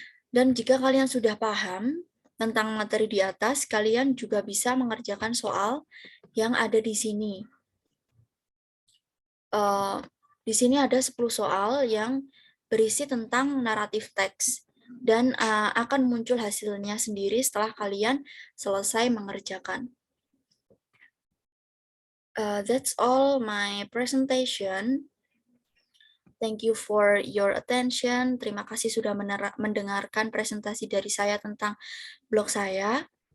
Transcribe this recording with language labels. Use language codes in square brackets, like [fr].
[id] Dan jika kalian sudah paham tentang materi di atas, kalian juga bisa mengerjakan soal yang ada di sini. Di sini ada 10 soal yang berisi tentang naratif teks. Dan akan muncul hasilnya sendiri setelah kalian selesai mengerjakan. [en] That's all my presentation. Thank you for your attention. [id] Terima kasih sudah mendengarkan presentasi dari saya tentang blog saya.